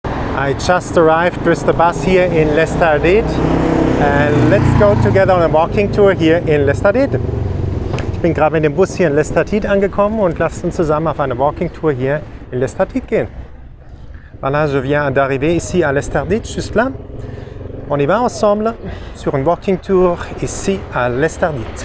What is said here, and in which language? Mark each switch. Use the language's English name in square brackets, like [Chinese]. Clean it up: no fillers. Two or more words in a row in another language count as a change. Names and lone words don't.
[English] I just arrived with the bus here in Estartit and let's go together on a walking tour here in Estartit. [German] Ich bin gerade mit dem Bus hier in Estartit angekommen und lasst uns zusammen auf eine [English] walking tour [German] hier in Estartit gehen. [French] Voilà, je viens d'arriver ici à l'Estartit, juste là. On y va ensemble sur une [English] walking tour [French] ici à l'Estartit.